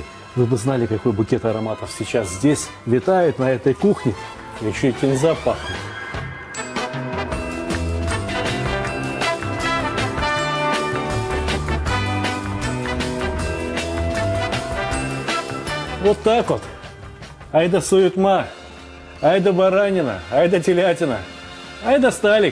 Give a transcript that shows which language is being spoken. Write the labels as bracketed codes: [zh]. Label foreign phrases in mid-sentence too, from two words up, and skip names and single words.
[ru] Вы бы знали, какой букет ароматов сейчас здесь витает на этой кухне. Еще и кинза пахнет. Вот так вот. Айда суетма, айда баранина, айда телятина, айда сталик.